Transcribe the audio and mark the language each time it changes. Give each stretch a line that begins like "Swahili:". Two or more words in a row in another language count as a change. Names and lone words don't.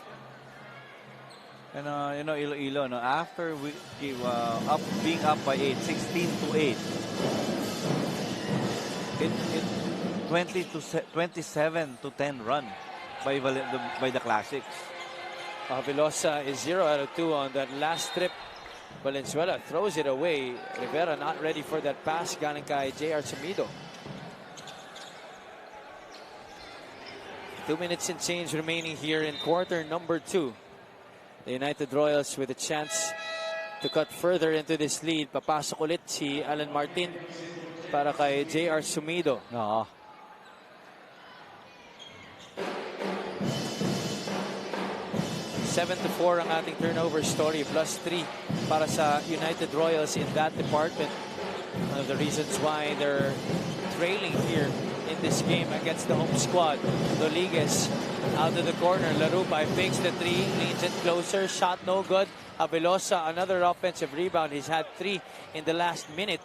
English: And you know, Iloilo, after we being up by 8, 16 to 8, it 27 to 10 run by the Classics. Javilosa is 0 out of 2 on that last trip. Valenzuela throws it away. Rivera not ready for that pass.
Filipino: Galing kay J.R. Sumido.
English: 2 minutes and change remaining here in quarter number 2. The United Royals with a chance to cut further into this lead.
Filipino: Papasok ulit si Alan Martin para kay J.R.
English: Sumido. 7-4
Filipino: ang ating
English: turnover story, plus 3
Filipino: para sa
English: United Royals in that department. One of the reasons why they're trailing here in this game against the home squad. Rodriguez out of the corner. Larupay fakes the 3, leans it closer, shot no good. Javilosa, another offensive rebound. He's had 3 in the last minute.